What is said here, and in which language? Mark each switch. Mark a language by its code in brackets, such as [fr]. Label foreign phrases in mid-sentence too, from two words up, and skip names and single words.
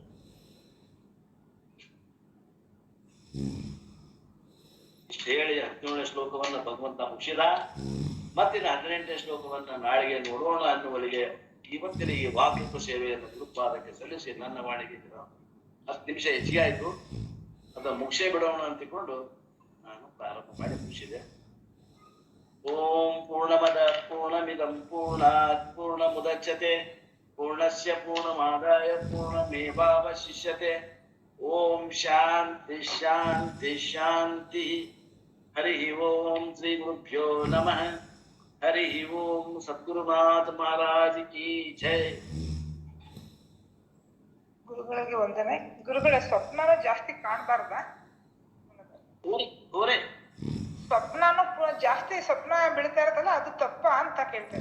[kn] ಇಷ್ಟು ಹೇಳಿ 17ನೇ ಶ್ಲೋಕವನ್ನ ಭಗವಂತ ಮುಗಿಸಿದ. ಮತ್ತಿನ 18ನೇ ಶ್ಲೋಕವನ್ನ ನಾಳೆಗೆ ನೋಡೋಣ ಅನ್ನುವಳಿಗೆ ಇವತ್ತಿನ ಈ ವಾಕ್ಯಪ ಸೇವೆಯನ್ನು ಗುರುಪಾದಕ್ಕೆ ಸಲ್ಲಿಸಿ ನನ್ನ ವಾಣಿಗೆ 10 ನಿಮಿಷ ಹೆಚ್ಚಿಗೆ ಆಯ್ತು, ಅದ ಮುಗಿಸೇ ಬಿಡೋಣ ಅಂತಿಕೊಂಡು ನಾನು ಪ್ರಾರಂಭ ಮಾಡಿ ಮುಗಿಸಿದೆ. [sa] ಓಂ ಪೂರ್ಣಮದ ಪೂರ್ಣಮಿದಂ ಪೂರ್ಣಾತ್ ಪೂರ್ಣಮುದಚ್ಯತೆ ಪೂರ್ಣಸ್ಯ ಪೂರ್ಣಮಾದಾಯ ಪೂರ್ಣಮೇವಾವಶಿಷ್ಯತೆ. ಓಂ ಶಾಂತಿ ಶಾಂತಿ ಶಾಂತಿ. ಹರಿ ಓಂ ಶ್ರೀ ಗುರುಭ್ಯೋ ನಮಃ. [hi] हरि ओम सद्गुरुनाथ महाराज की जय. [kn] ಗುರುಗಳಿಗೆ ವಂದನೆ. ಗುರುಗಳ ಸ್ವಪ್ನನೂ ಜಾಸ್ತಿ ಕಾಣಬಾರ್ದ? ಸ್ವಪ್ನನೂ ಜಾಸ್ತಿ ಸ್ವಪ್ನ ಬೀಳ್ತಾ ಇರತ್ತಲ್ಲ, ಅದು ತಪ್ಪ ಅಂತ ಕೇಳ್ತೇನೆ.